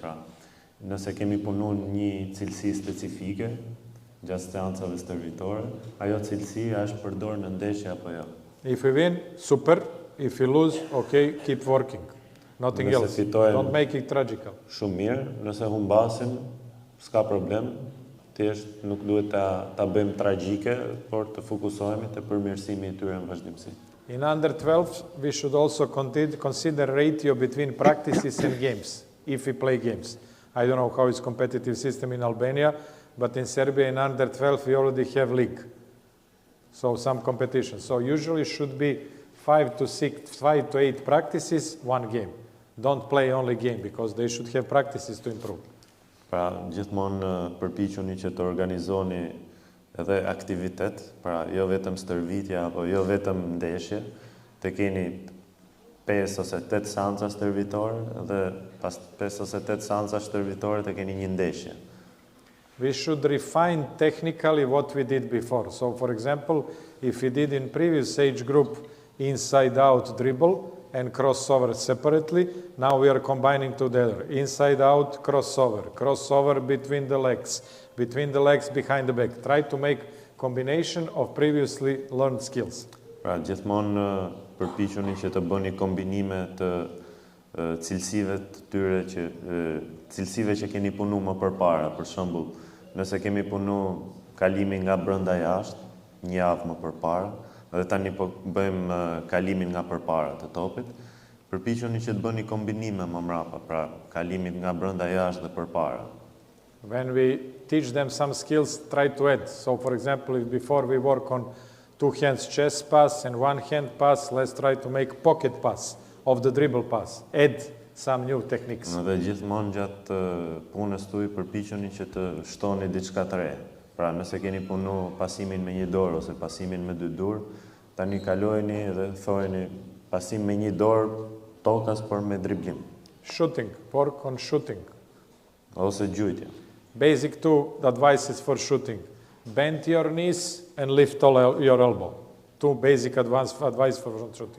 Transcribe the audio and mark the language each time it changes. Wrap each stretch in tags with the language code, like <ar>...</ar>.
<sq>Pra, nëse kemi punuar një cilësi specifike gjatë seancave stërvitore, ajo cilësi është përdorur në ndeshje apo jo.</sq> <en>If we win, super. If we lose, okay, keep working. Nothing else. Don't make it tragical.</en> <sq>Shumë mirë, nëse humbasim, s'ka problem. Thjesht nuk duhet ta bëjmë tragjike, por të fokusohemi te përmirësimi i tyre në vazhdimsi.</sq> <en>In under 12, we should also consider ratio between practices and games, if we play games. I don't know how is competitive system in Albania, but in Serbia in under 12 we already have league. So some competition. So usually should be 5 to 8 practices, one game. Don't play only game because they should have practices to improve.</en> <sq>Pra, gjithmonë përpiquni që të organizoni edhe aktivitet, pra jo vetëm stërvitja apo jo vetëm ndeshje, të keni 5 ose 8 seanca stërvitore dhe pas 5 ose 8 seanca stërvitore të keni një ndeshje.</sq> <en>We should refine technically what we did before. So for example, if we did in previous age group inside-out dribble and crossover separately, now we are combining together. Inside-out, crossover between the legs behind the back. Try to make combination of previously learned skills.</en> <sq>Pra, gjithmonë përpiquni që të bëni kombinime të cilësive të tyre cilësive që keni punu më përpara. Për shembull, nëse kemi punu kalimin nga brenda jashtë, një javë më përpara, dhe tani po bëjmë kalimin nga përpara të topit, përpiquni që të bëni kombinime më mrapa, pra kalimin nga brenda jashtë dhe përpara.</sq> <en>When we teach them some skills, try to add. So for example, if before we work on 2 hands chest pass and 1 hand pass, let's try to make pocket pass of the dribble pass. Add some new techniques.</en> <sq>Dhe gjithmonë gjatë punës tuaj përpiquni që të shtoni diçka të re. Pra, nëse keni punu pasimin me një dorë ose pasimin me 2 dorë, tani kalojeni dhe thojeni pasim me një dorë tokas por me driblim.</sq> <en>Shooting, work on shooting.</en> <sq>Ose gjujtje.</sq> <en>Basic 2 advices for shooting. Bend your knees and lift your elbow. 2 basic advice for shooting.</en>